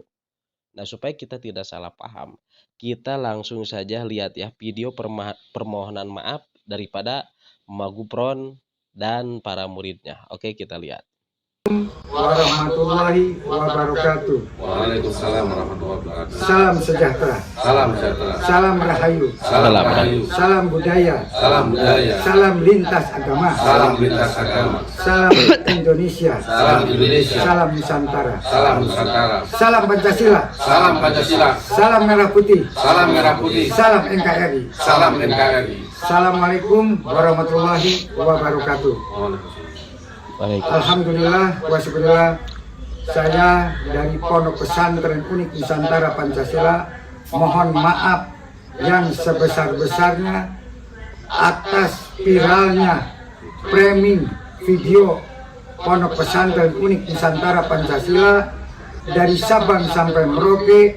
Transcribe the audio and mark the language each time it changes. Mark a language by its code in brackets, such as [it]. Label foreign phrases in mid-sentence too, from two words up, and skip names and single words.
[id] Nah, supaya kita tidak salah paham, kita langsung saja lihat ya video permohonan maaf daripada Mama Gufron dan para muridnya. Oke, kita lihat. [ar] ورحمة الله وبركاته. وعليكم السلام ورحمة الله وبركاته. [id] Salam sejahtera. Salam sejahtera. Salam rahayu. Salam rahayu. Salam budaya. Salam budaya. Salam lintas agama. Salam lintas agama. Salam Indonesia. Salam Indonesia. Salam Nusantara. Salam Nusantara. Salam Pancasila. Salam Pancasila. Salam merah putih. Salam merah putih. Salam NKRI. Salam NKRI. [ar] السلام عليكم ورحمة الله وبركاته. الحمد لله والشكر لله, [id] saya dari Pondok Pesantren Unik Nusantara Pancasila mohon maaf yang sebesar-besarnya atas viralnya framing video Pondok Pesantren Unik Nusantara Pancasila dari Sabang sampai Merauke.